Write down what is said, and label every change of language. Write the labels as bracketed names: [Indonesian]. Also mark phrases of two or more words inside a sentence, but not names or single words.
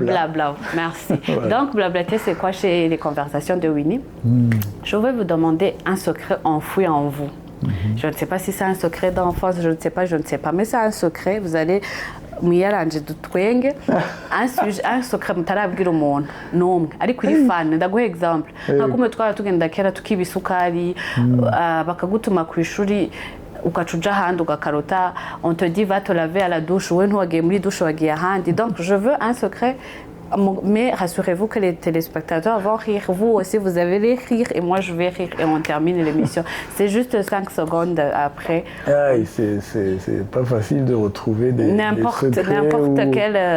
[French] Du blabla, merci. Voilà. Donc, blablater, c'est quoi chez les conversations de Winnie? Je vais vous demander un secret enfoui en vous. Je ne sais pas si c'est un secret d'enfance, je ne sais pas, mais c'est un secret. Vous allez [Rundi] mwiyaranje dutwenge [French] un secret [Rundi] mutarabwira umuntu n'umwe ariko uyifana. Ndaguha exemple, nka kumwe twara tugenda kera tukiba isukari bakagutuma ku ishuri ukacuja ahandi ugakarota, [French] on te dit va te laver à la douche, [Rundi] we ntiwagiye muri douche wagiye ahandi. [French] Donc je veux un secret. Mais rassurez-vous que les téléspectateurs vont rire. Vous aussi, vous allez rire et moi, je vais rire et on termine l'émission. C'est juste 5 secondes après. C'est pas facile de retrouver des n'importe quel...